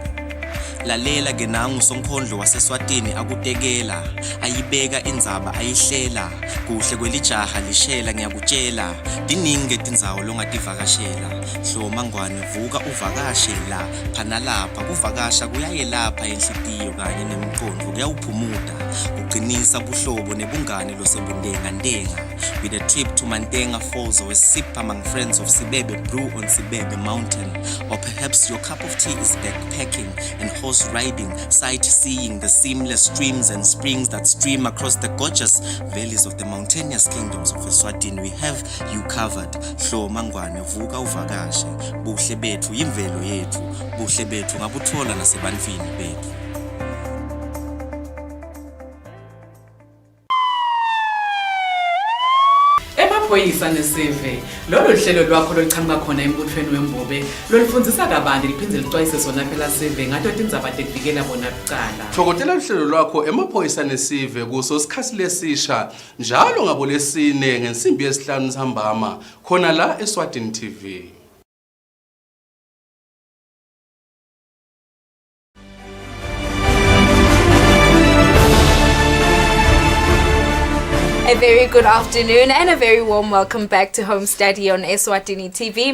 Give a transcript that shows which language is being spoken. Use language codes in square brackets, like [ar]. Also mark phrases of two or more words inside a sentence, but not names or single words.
[ss] Lalela ke nangu sonkondlo waseswatini akutekela, ayibeka indzaba ayihlela, kuhle kwelijaha lishela ngiyakutshela, diningi tindzawo longativakashela, hloma ngwane vuka uvakashe la, phana lapha kuvakasha kuyayelapha enhlitiyo kanye nemicondvo kuyawuphumuta, kugcinisa buhlobo nebungane losebundenga ndenga, [en] with a trip to Mantenga Falls or a sip among friends of Sibebe Brew on Sibebe Mountain, or perhaps your cup of tea is backpacking and horse riding, sightseeing the seamless streams and springs that stream across the gorgeous valleys of the mountainous kingdoms of Eswatini. We have you covered. [ss] Hloma ngwane vuka uvakashe, buhle bethu yimvelo yethu, buhle bethu ngabuthola nasebantwini bethu. Emaphoyisa nesive lolu hlelo lwakho loluchamuka khona embuthweni wembobe lolufundisa kabanti liphindze licwayise sona phela sive ngato tindzaba tekuvikela bona kuqala. Thokotela uhlelo lwakho emaphoyisa nesive kuso sikhathi lesisha njalo ngabo lesine ngensimbi yesihlanu sihambama khona la Eswatini TV. [en] A very good afternoon and a very warm welcome back to Home Study on Eswatini TV.